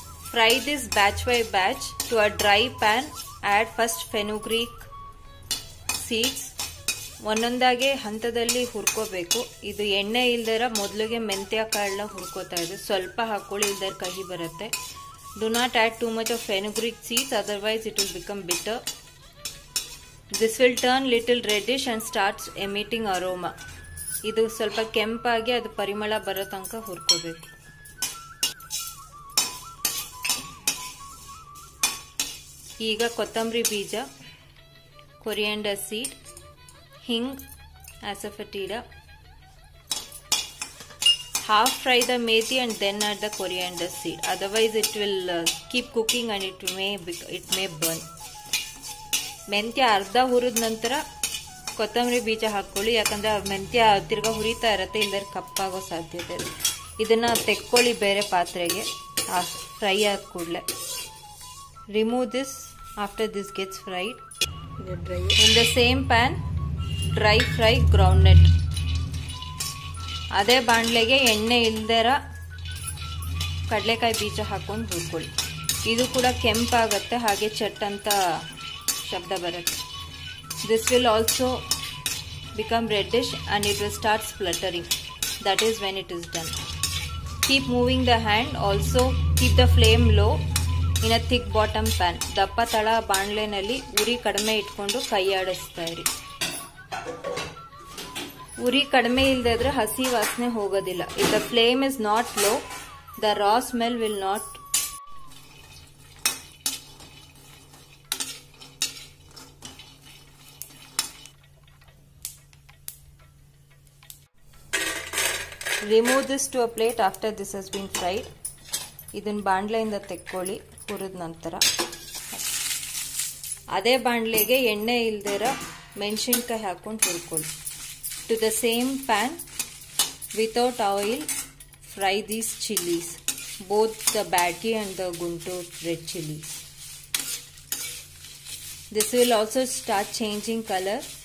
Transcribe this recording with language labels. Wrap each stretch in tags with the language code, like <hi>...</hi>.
<en>Fry this batch by batch to a dry pan. Add first fenugreek seeds.</en> <kn>ಒಂದೊಂದಾಗೆ ಹಂತದಲ್ಲಿ ಹುರ್ಕೋಬೇಕು. ಇದು ಎಣ್ಣೆ ಇಲ್ದರ ಮೊದಲಿಗೆ ಮೆಂತ್ಯ ಕಾಳನ್ನ ಹುರ್ಕೋತಾ ಇದೆ. ಸ್ವಲ್ಪ ಹಾಕೊಳ್ಳಿ, ಇಲ್ದರ ಕಹಿ ಬರುತ್ತೆ.</kn> <en>Do not add too much of fenugreek seeds, otherwise it will become bitter. This will turn little reddish and starts emitting aroma.</en> <kn>ಇದು ಸ್ವಲ್ಪ ಕೆಂಪಾಗಿ ಅದು ಪರಿಮಳ ಬರೋ ತನಕ ಹುರ್ಕೋಬೇಕು. ಈಗ ಕೊತ್ತಂಬರಿ ಬೀಜ, coriander seed, hing, asafoetida.</kn> <en>Half fry the methi and then add the coriander seed. Otherwise, it will keep cooking and it may burn.</en> <kn>ಮೆಂತ್ಯ ಅರ್ಧ ಹುರಿದ ನಂತರ ಕೊತ್ತಂಬರಿ ಬೀಜ ಹಾಕೊಳ್ಳಿ, ಯಾಕಂದ್ರೆ ಮೆಂತ್ಯ ತಿರ್ಗಾ ಹುರಿತಾ ಇರತ್ತೆ, ಇಲ್ಲದ್ರೆ ಕಪ್ಪಾಗೋ ಸಾಧ್ಯತೆ ಇದೆ. ಇದನ್ನ ತೆಕ್ಕೊಳ್ಳಿ ಬೇರೆ ಪಾತ್ರೆಗೆ ಫ್ರೈ ಆದ ಕೂಡಲೇ.</kn> <en>Remove this after this gets fried. In the same pan, dry fry groundnut.</en> <kn>ಅದೇ ಬಾಣಲೆಗೆ ಎಣ್ಣೆ ಇಲ್ದರ ಕಡಲೆಕಾಯಿ ಬೀಜ ಹಾಕೊಂಡು ಹುರ್ಕೊಳ್ಳಿ. ಇದು ಕೂಡ ಕೆಂಪಾಗತ್ತೆ, ಹಾಗೆ ಚಟ್ ಅಂತ ಶಬ್ದ ಬರುತ್ತೆ.</kn> <en>This will also become reddish and it will start spluttering. That is when it is done. Keep moving the hand. Also keep the flame low in a thick bottom pan.</en> <kn>ದಪ್ಪ ತಳ ಬಾಣಲೆನಲ್ಲಿ ಉರಿ ಕಡಿಮೆ ಇಟ್ಕೊಂಡು ಕೈ ಆಡಿಸ್ತಾ ಇರಿ. ಉರಿ ಕಡಿಮೆ ಇಲ್ಲದೆ ಇದ್ರೆ ಹಸಿ ವಾಸನೆ ಹೋಗೋದಿಲ್ಲ.</kn> <en>If the flame is not low, the raw smell will not. Remove this to a plate after this has been fried.</en> <kn>ಇದನ್ನ ಬಾಣಲೆಯಿಂದ ತೆಕ್ಕೊಳ್ಳಿ ಹುರಿದ ನಂತರ. ಅದೇ ಬಾಣಲೆಗೆ ಎಣ್ಣೆ ಇಲ್ದಿರ ಮೆಣಸಿನ್ಕಾಯಿ ಹಾಕೊಂಡು ಹುರ್ಕೊಳ್ಳಿ.</kn> <en>To the same pan, without oil, fry these chilies, both the badgi and the Guntur red chilies. This will also start changing color.</en>